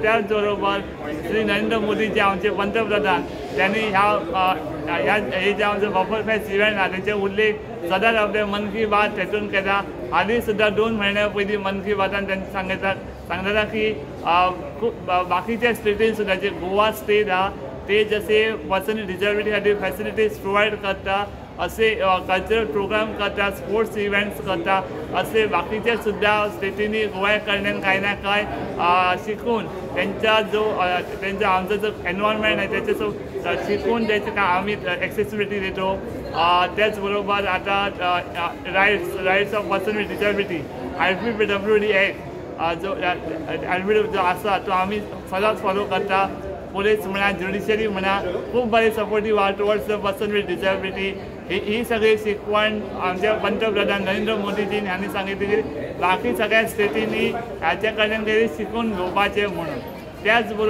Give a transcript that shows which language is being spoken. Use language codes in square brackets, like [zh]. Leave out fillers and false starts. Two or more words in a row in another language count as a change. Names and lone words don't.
[kok] त्याच बरोबर श्री नरेंद्र मोदी जे आमचे पंतप्रधान त्यांनी हे जे आमचे पर्पल फेस्ट इव्हेंट आहा तेचे उल्लेख सदांच आपले मन की बात हेतून केला। हालीं सुद्दां 2 म्हयन्या पयलीं मन की बातान त्यांनी सांगता की बाकीच्या स्टेटीन सुद्दां जे गोवा स्टेट आहा ते जसे [en] person with disability [kok] खातीर [en] facilities provide [kok] करता, असे [en] cultural program [kok] करता, [en] sports events [kok] करता, [mr] असे बाकीचे सुद्धा स्टेटींनी गोव्याकडल्यान काही ना काय शिकून त्यांचा आमचा जो एनवायरमेंट आहे त्याचे शिकून त्याचे काय आम्ही एक्सेसिबिलिटी देतो। [kok] त्याचबरोबर आता राईट्स ऑफ पर्सन विथ डिसेबिलिटी IPPWD ॲक्ट जो आसा तो आम्ही सदांच फॉलो करता। पुलीस म्हणा, ज्युडिशरी म्हणा, खूप बरे सपोर्टिव्ह आहा [en] towards the person with disability. [kok] ही सगळी शिकवण आमच्या पंतप्रधान नरेंद्र मोदीजीन हांणी सांगितली की बाकी सगळ्या स्टेटींनी ह्याच्या कडल्यान तरी शिकून घेवपाचें म्हणून।